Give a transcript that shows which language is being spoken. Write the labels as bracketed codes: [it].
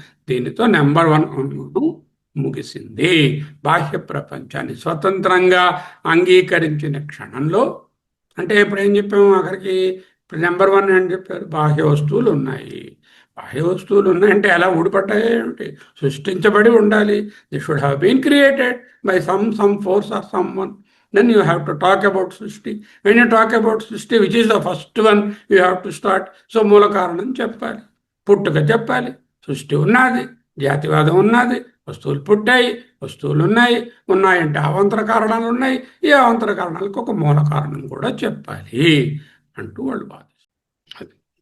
[te] దీనితో నెంబర్ 1 ముగిసింది. బాహ్య ప్రపంచాన్ని స్వతంత్రంగా అంగీకరించిన క్షణంలో, అంటే ఇప్పుడు ఏం చెప్పాము అక్కడికి, నెంబర్ 1 అని చెప్పారు, బాహ్య వస్తువులు ఉన్నాయి. బాహ్య వస్తువులు ఉన్నాయంటే ఎలా ఊడిపడ్డాయి ఏమిటి? సృష్టించబడి ఉండాలి. [en] They should have been created by some force or some one. Then you have to talk about Srishti. When you talk about Srishti, which is the first one you have to start? [te] So మూల కారణం చెప్పాలి, పుట్టుక చెప్పాలి. సృష్టి ఉన్నది, జాతివాదం ఉన్నది, వస్తువులు పుట్టాయి, వస్తువులు ఉన్నాయి, ఉన్నాయంటే అవాంతర కారణాలు ఉన్నాయి, ఈ అవాంతర కారణాలకు ఒక మూల కారణం కూడా చెప్పాలి అంటూ వాళ్ళు వాదిస్తారు.